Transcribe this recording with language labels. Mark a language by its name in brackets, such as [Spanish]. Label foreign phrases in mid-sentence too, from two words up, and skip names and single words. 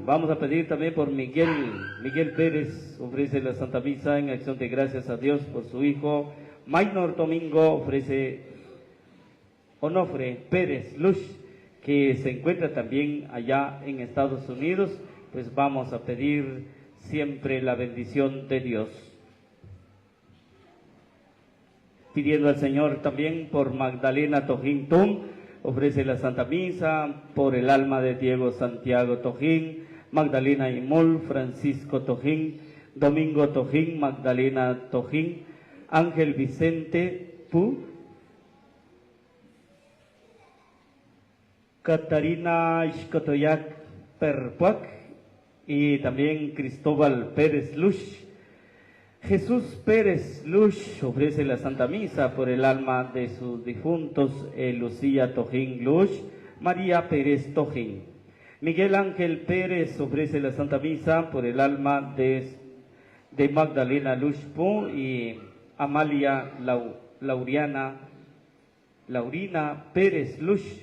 [Spanish] Vamos a pedir también por Miguel Pérez, ofrece la Santa Misa en acción de gracias a Dios por su hijo Maynor Domingo, ofrece Onofre Pérez Lush, que se encuentra también allá en Estados Unidos. Pues vamos a pedir siempre la bendición de Dios. Pidiendo al Señor también por Magdalena Tojín Tum, ofrece la Santa Misa por el alma de Diego Santiago Tojín, Magdalena Imol, Francisco Tojín, Domingo Tojín, Magdalena Tojín, Ángel Vicente Pu, Catarina Ixcotoyac Perpuac y también Cristóbal Pérez Lush. Jesús Pérez Lush ofrece la Santa Misa por el alma de sus difuntos Lucía Tojín Lush, María Pérez Tojín. Miguel Ángel Pérez ofrece la Santa Misa por el alma de Magdalena Lush Pu y Amalia Laurina Pérez Lush.